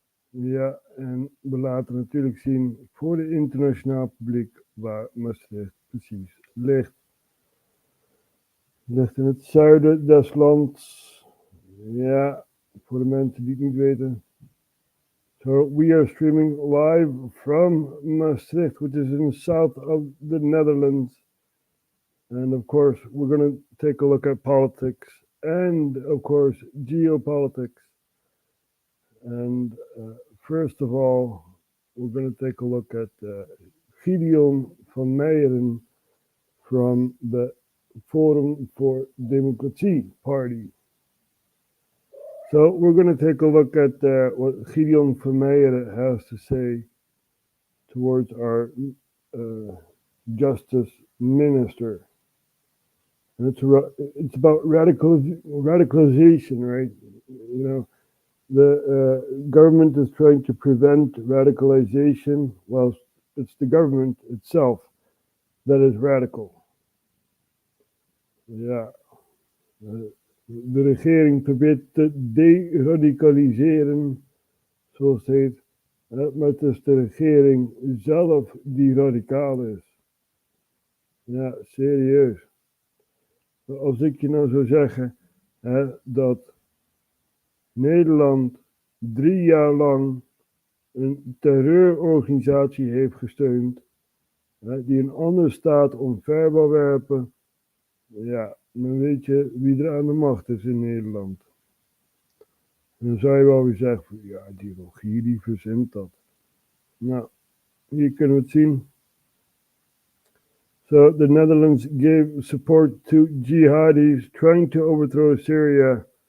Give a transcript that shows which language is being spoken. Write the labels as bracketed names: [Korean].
[Dutch] Ja, en we laten natuurlijk zien voor het internationaal publiek waar Maastricht precies ligt. Het ligt in het zuiden des lands. Ja, voor de mensen die het niet weten. [English] So we are streaming live from Maastricht, which is in the south of the Netherlands. And of course, we're going to take a look at politics and, of course, geopolitics. And first of all, we're going to take a look at Gideon van Meijeren from the Forum for Democracy Party. So we're going to take a look at what Gideon van Meijeren has to say towards our justice minister. And it's about radicalization, right? You know, the government is trying to prevent radicalization. Well, it's the government itself that is radical. [Dutch] Ja. De regering probeert te deradicaliseren, zoals het heet. Maar het is de regering zelf die radicaal is. Ja, serieus. Als ik je nou zou zeggen dat Nederland 3 jaar lang een terreurorganisatie heeft gesteund, die een andere staat omver wil werpen, ja, dan weet je wie er aan de macht is in Nederland. En dan zou je wel weer zeggen, ja, die Rogier die verzint dat. Nou, hier kunnen we het zien. [English] So the Netherlands gave support to jihadis trying to overthrow Syria.